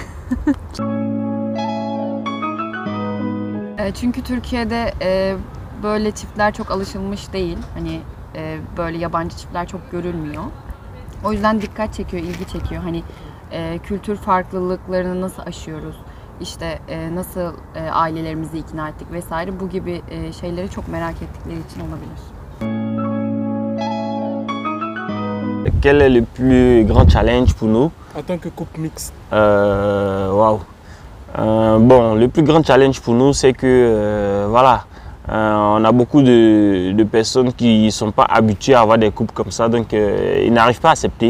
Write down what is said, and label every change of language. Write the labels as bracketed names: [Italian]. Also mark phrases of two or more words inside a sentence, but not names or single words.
[Turkish] Çünkü Türkiye'de böyle çiftler çok alışılmış değil. Hani böyle yabancı çiftler çok görülmüyor. O yüzden dikkat çekiyor, ilgi çekiyor. Hani kültür farklılıklarını nasıl aşıyoruz? İşte nasıl ailelerimizi ikna ettik vesaire. Bu gibi şeyleri çok merak ettikleri için olabilir. [French] Quel est le plus grand challenge pour nous? En tant que couple mixte. Waouh. Bon, le plus grand challenge pour nous, c'est que voilà, on a beaucoup de personnes qui ne sont pas habituées à avoir des couples comme ça, donc ils n'arrivent pas à accepter.